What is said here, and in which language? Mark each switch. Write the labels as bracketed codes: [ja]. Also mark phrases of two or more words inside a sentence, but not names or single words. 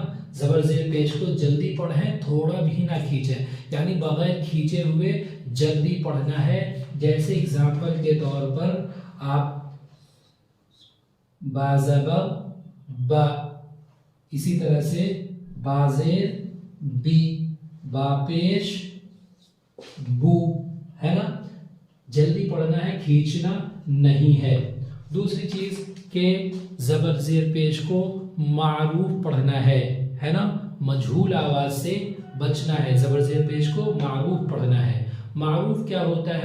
[ur] زبر زیر پیش کو جلدی پڑھیں، تھوڑا بھی نہ کھینچیں، یعنی بغیر کھینچے ہوئے جلدی پڑھنا ہے۔ جیسے اگزامپل کے طور پر آپ با زبر با، اسی طرح سے با زیر بی، با پیش بو، ہے نا، جلدی پڑھنا ہے، کھینچنا نہیں ہے۔ دوسری چیز کہ زبر زیر پیش کو معروف پڑھنا ہے نا، مجہول آواز سے بچنا ہے۔ زبر زیر پیش کو معروف پڑھنا ہے۔ معروف کیا ہوتا ہے؟